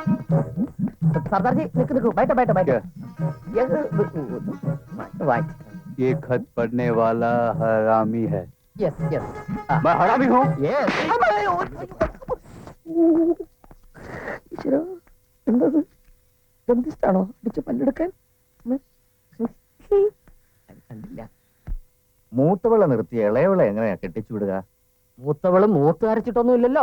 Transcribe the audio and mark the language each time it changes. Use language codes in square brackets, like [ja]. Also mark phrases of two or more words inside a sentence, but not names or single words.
[ml] സർദാർജി നിക്ക് നിൽക്കൂ. [hi] बैठो बैठो बैठो. ये खत पढ़ने वाला हरामी है। [en] yes yes [hi] मैं हरामी हूँ? [ml] എന്തത് ദന്തിഷ്ടാണോ അടിച്ച് പല്ലെടുക്കാൻ കണ്ടില്ല. മൂത്തവളെ നിർത്തി ഇളയവളെ എങ്ങനെയാ കെട്ടിച്ചുവിടുക? മൂത്തവള് മൂത്ത് അരച്ചിട്ടൊന്നും ഇല്ലല്ലോ.